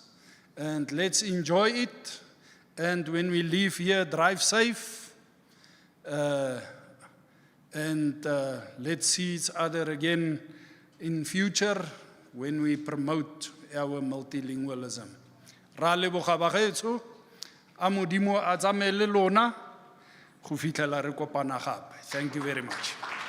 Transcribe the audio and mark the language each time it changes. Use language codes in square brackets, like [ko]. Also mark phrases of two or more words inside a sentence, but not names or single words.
[en] And let's enjoy it. And when we leave here, drive safe. And let's see each other again in future when we promote our multilingualism. [tn] Ra leboga bagetso, a Modimo a tsamaye le lona go fitlhela re kopana gape. [en] Thank you very much.